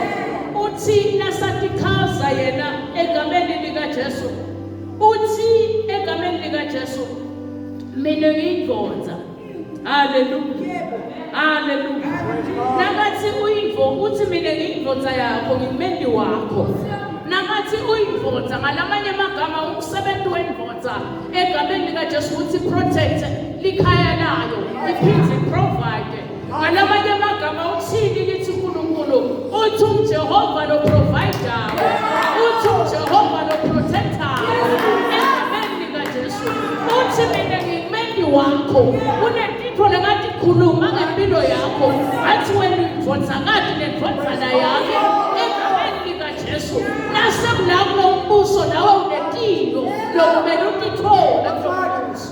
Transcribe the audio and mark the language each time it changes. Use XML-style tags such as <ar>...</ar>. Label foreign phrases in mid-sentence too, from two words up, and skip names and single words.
<ss>Uthi nasatikhaza yena egameni lika Jesu uthi egameni lika Jesu mina ngiyindvodza. Hallelujah. Hallelujah. Nakathi uyindvo uthi mina ngiyindvodza yakho ngimeli wakho. Nakathi uyindvodza ngalamanye amagama umsebenzi wendvodza egameni lika Jesu uthi protect likhaya layo iphinde provide. Ngalamanye amagama uthini kithi uNkulunkulu uthi uJehova lo provider uthi uJehova lo protector egameni lika Jesu uthi mina ngimeli wakho kunetinto lengati khuluma ngempilo yakho athi wena indvodzakati nendvodzana yakhe egameni lika Jesu nasekulapho umbuso nawe unetinto lokumele utithola kulomubuso.</ss>